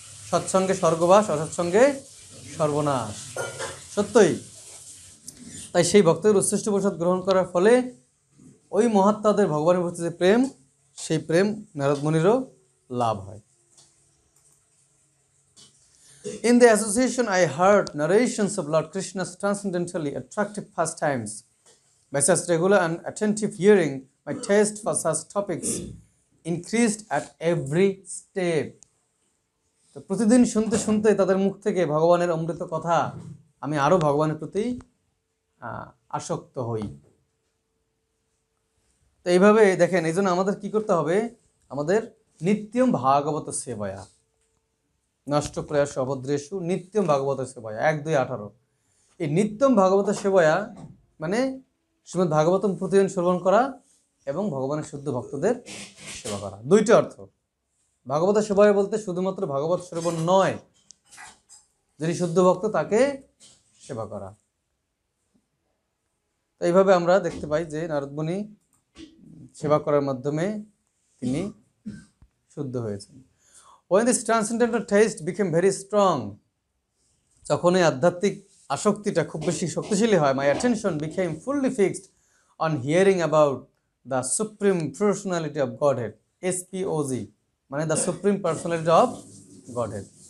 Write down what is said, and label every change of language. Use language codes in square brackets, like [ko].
[bn] সৎসঙ্গে স্বর্গবাস, অসৎসঙ্গে সর্বনাশ, সত্যই। তাই সেই ভক্তের উচ্ছিষ্ট প্রসাদ গ্রহণ করার ফলে ওই মহাত্মাদের ভগবানের প্রতি যে প্রেম, সেই প্রেম নারদ মুনিরও লাভ হয়। [en] In the association, I heard narrations of Lord Krishna's transcendentally attractive pastimes. By such regular and attentive hearing, my taste for such topics increased at every step. [bn] তো প্রতিদিন শুনতে শুনতে তাদের মুখ থেকে ভগবানের অমৃত কথা আমি আরো ভগবানের প্রতি আসক্ত হই। তো এইভাবে দেখেন, এই জন্য আমাদের কি করতে হবে, আমাদের নিত্যম ভাগবত সেবায়া, [sa] নষ্ট প্রয়াস অভদ্রেষু নিত্যম ভাগবত সেবায়া, [bn] 1-2-18। এই নিত্যম ভাগবত সেবায়া মানে শ্রীমদ্ ভাগবতম প্রতিদিন শ্রবণ করা এবং ভগবানের শুদ্ধ ভক্তদের সেবা করা, দুইটি অর্থ। ভাগবত সেবায়া বলতে শুধুমাত্র ভাগবত শ্রবণ নয়, যিনি শুদ্ধ ভক্ত তাকে সেবা করা। তো এইভাবে আমরা দেখতে পাই যে নারদ মুনি সেবা করার মাধ্যমে তিনি শুদ্ধ হয়েছেন। [en] When this transcendental taste became very strong, [bn] যখন এই আধ্যাত্মিক আসক্তিটা খুব বেশি শক্তিশালী হয়, [en] my attention became fully fixed on hearing about the Supreme Personality of Godhead, SPOG, মানে the Supreme Personality of Godhead.